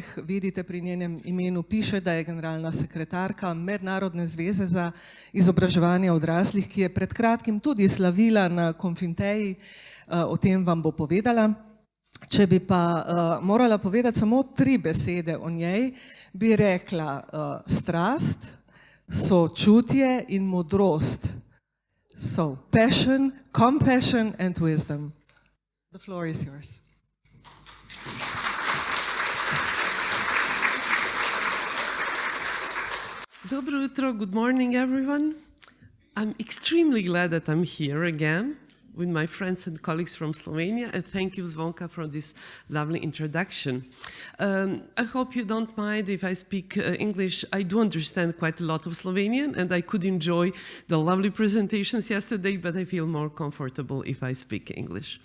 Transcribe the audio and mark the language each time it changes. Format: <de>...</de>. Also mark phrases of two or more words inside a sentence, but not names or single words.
<sl>Vidite, pri njenem imenu piše, da je generalna sekretarka Mednarodne zveze za izobraževanje odraslih, ki je pred kratkim tudi slavila na CONFINTEI, o tem vam bo povedala. Če bi pa morala povedati samo 3 besede o njej, bi rekla strast, sočutje in modrost.</sl> <en>So, passion, compassion and wisdom. The floor is yours.</en> <sl>Dobro jutro,</sl> <en>good morning everyone. I'm extremely glad that I'm here again with my friends and colleagues from Slovenia, and thank you, Zvonka, for this lovely introduction. I hope you don't mind if I speak English. I do understand quite a lot of Slovenian, and I could enjoy the lovely presentations yesterday, but I feel more comfortable if I speak English.</en>